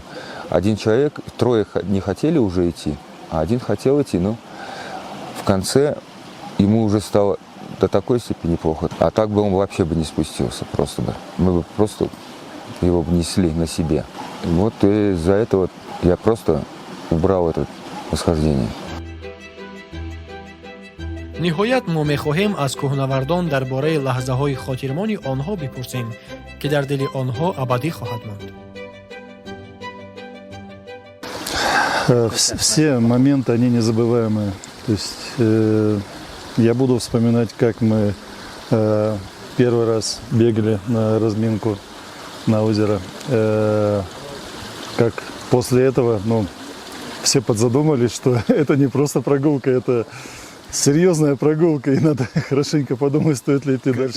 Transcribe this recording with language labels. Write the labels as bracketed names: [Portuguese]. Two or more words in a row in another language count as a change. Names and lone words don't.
[Russian] Один человек, 3 не хотели уже идти, а один хотел идти, но в конце ему уже стало до такой степени плохо. А так бы он вообще бы не спустился просто бы. Мы бы просто его несли на себе. И вот из-за этого Я просто убрал это восхождение. [Tajik] ниҳоят мо мехоҳем аз кӯҳнавардон дар бораи лаҳзаҳои хотирмони онҳо бипурсем ки дар дили онҳо абадӣ хоҳад монд. [Russian] Все моменты, они незабываемые. То есть я буду вспоминать, как мы первый раз бегали на разминку на озеро. Как после этого, все подзадумались, что это не просто прогулка, это серьезная прогулка, и надо хорошенько подумать, стоит ли идти дальше.